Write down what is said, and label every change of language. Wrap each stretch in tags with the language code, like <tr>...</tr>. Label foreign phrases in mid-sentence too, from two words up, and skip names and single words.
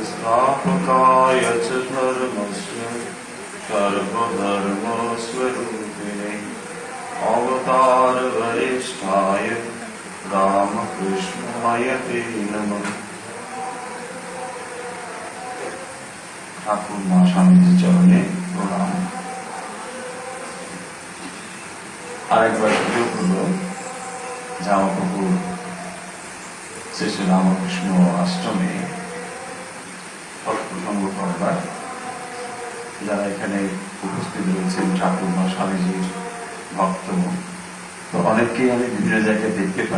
<sa>संस्थापकाय च धर्मस्य सर्वधर्मस्वरूपिणे अवतार वरिष्ठाय रामकृष्णाय ते नमः।</sa> <bn>ঠাকুর মা স্বামী চরণে প্রণাম। আরেকবার সুযোগ হলো জামাপুকুর শ্রী শ্রী রামকৃষ্ণ আশ্রমে প্রসঙ্গ করবার। যারা এখানে উপস্থিত রয়েছেন ঠাকুর মা স্বামীজির ভক্ত, তো অনেককেই আমি বিভিন্ন জায়গায় দেখতে পাই।</bn>